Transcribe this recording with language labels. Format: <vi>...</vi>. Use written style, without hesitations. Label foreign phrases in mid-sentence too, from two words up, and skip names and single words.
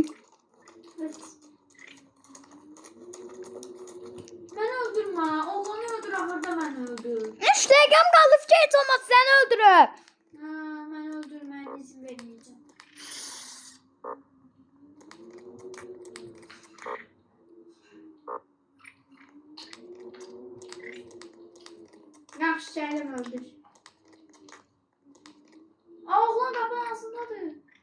<tr>Evet. Beni öldürme. Oğlanı öldür. Ahırda beni öldür.</tr> <az>3 dəqiqəm qaldı. Fikir heç olmaz səni öldürüb.</az> <tr>Ha, beni öldürmeye izin vermeyeceğim.</tr> <az>Yaxşı gələm öldür. Aa, oğlan qapının ağzındadır.</az>